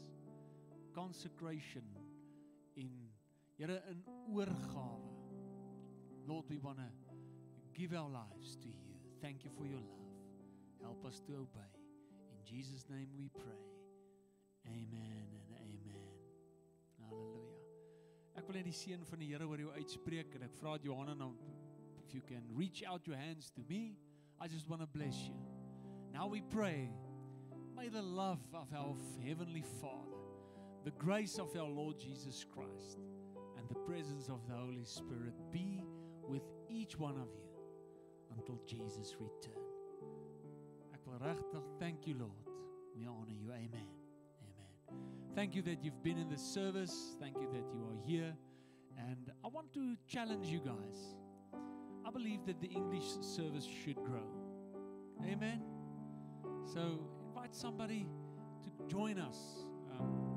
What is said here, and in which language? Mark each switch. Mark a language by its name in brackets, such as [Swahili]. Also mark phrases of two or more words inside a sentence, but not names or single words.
[Afrikaans] Consecration in Here in oorgawe. [English] Lord, we want to give our lives to you. Thank you for your love. Help us to obey. In Jesus' name we pray. Amen and amen. Hallelujah. [Afrikaans] Ek wil net die seën van die Here oor jou uitspreek en ek vra Johanna nou [English] if you can reach out your hands to me. I just want to bless you. Now we pray, may the love of our Heavenly Father, the grace of our Lord Jesus Christ, and the presence of the Holy Spirit be with each one of you until Jesus return. [Afrikaans] Ek wil regtig [English] thank you, Lord. We honor you. Amen. Amen. Thank you that you've been in this service. Thank you that you are here. And I want to challenge you guys. I believe that the English service should grow. Amen. So invite somebody to join us.